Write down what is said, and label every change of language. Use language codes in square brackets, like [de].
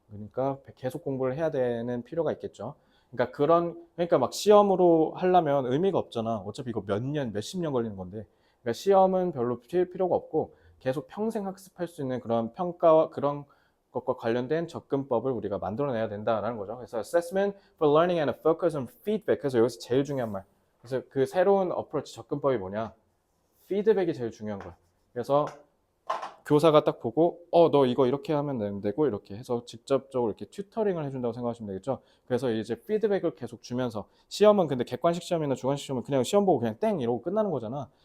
[ko] 그러니까 계속 공부를 해야 되는 필요가 있겠죠. 그러니까 막 시험으로 하려면 의미가 없잖아. 어차피 이거 몇 년, 몇십 년 걸리는 건데. 그러니까 시험은 별로 필요가 없고 계속 평생 학습할 수 있는 그런 평가와 그런 것과 관련된 접근법을 우리가 만들어내야 된다라는 거죠. 그래서 [en] assessment for learning and a focus on feedback. [ko] 그래서 여기서 제일 중요한 말. 그래서 그 새로운 어프로치 접근법이 뭐냐? 피드백이 제일 중요한 거야. 그래서 교사가 딱 보고 너 이거 이렇게 하면 되고 이렇게 해서 직접적으로 이렇게 튜터링을 해준다고 생각하시면 되겠죠. 그래서 이제 피드백을 계속 주면서 시험은 근데 객관식 시험이나 주관식 시험은 그냥 시험 보고 그냥 땡 이러고 끝나는 거잖아.